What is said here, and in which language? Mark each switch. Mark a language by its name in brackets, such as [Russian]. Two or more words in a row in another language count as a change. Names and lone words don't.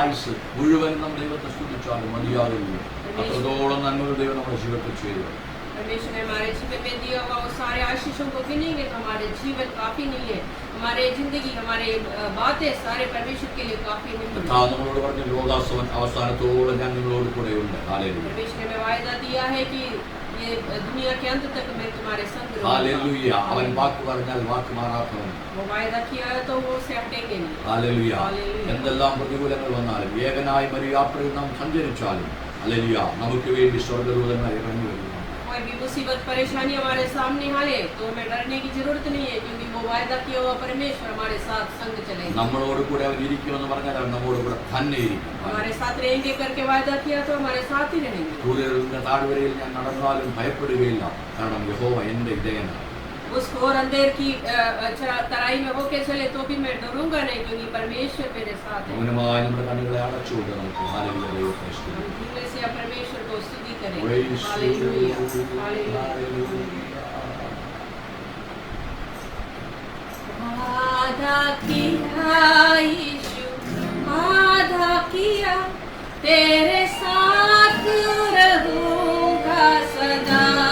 [Malayalam] ആയുസ് മുഴുവൻ നമ്മൾ ദൈവത്തെ സ്തുതിച്ചാലും മതിയാകില്ല. അത്രത്തോളം നന്മകൾ ദൈവം നമ്മുടെ ജീവിതത്തിൽ ചെയ്തു. [Hindi] परमेश्वर ने हमारे जीवन में दिया हुआ वो सारे आशीषों को गिनेंगे तो हमारे जीवन काफी नहीं है. हमारे जिंदगी हमारे बातें सारे परमेश्वर के लिए काफी नहीं है. [Malayalam] നമ്മളോട് പറഞ്ഞ ലോകാസവൻ അവസാനത്തോളം ഞാൻ നിങ്ങളോട് കൂടെയുണ്ട്. ഹല്ലേലൂയ. [Hindi] परमेश्वर ने वायदा दिया है कि ये दुनिया के अंत तक मैं तुम्हारे संग रहूंगा. [Malayalam] ഹല്ലേലൂയ. അവൻ വാക്ക് പറഞ്ഞാൽ വാക്ക് മാറാത്തവൻ. [Hindi] वो वायदा किया है तो वो उसे हटेंगे नहीं. [Malayalam] ഹല്ലേലൂയ. എന്തെല്ലാം പ്രതികൂലങ്ങൾ വന്നാലും ഏകനായി മരിയാത്രയിൽ നാം സഞ്ചരിച്ചാലും ഹല്ലേലൂയ നമുക്ക് വേണ്ടി സ്വർഗ്ഗദൂതന്മാർ ഇറങ്ങി വരുന്നു. [Hindi] कोई भी मुसीबत परेशानी हमारे सामने आए तो हमें डरने की जरूरत नहीं है क्योंकि वो वायदा किया हुआ परमेश्वर हमारे साथ संग चलेगा. [Malayalam] നമ്മളോട് കൂടെ അവൻ ഇരിക്കുമെന്ന് പറഞ്ഞാൽ അവൻ നമ്മോട് കൂടെ തന്നെ ഇരിക്കും. [Hindi] हमारे साथ रहेंगे करके वायदा किया तो हमारे साथ ही रहेंगे. [Malayalam] സൂര്യന്റെ താഴ്വരയിൽ ഞാൻ നടന്നാലും ഭയപ്പെടുകയില്ല, കാരണം യഹോവ എന്റെ ഇടയനാണ്. [Hindi] उस घोर अंधेर की तराई में होके चले तो भी मैं डरूंगा नहीं क्योंकि परमेश्वर मेरे साथ है. [Malayalam] മൗനമായി നമ്മുടെ കണ്ണുകളെ അടച്ചുകൊണ്ട് നമുക്ക് ഹല്ലേലൂയ ദൈവത്തെ സ്തുതിക്കാം. [Hindi] हम धीमे से परमेश्वर को स्तुति करें. Praise हालेलुया Hallelujah. वादा किया यीशु, वादा किया तेरे साथ रहूंगा सदा.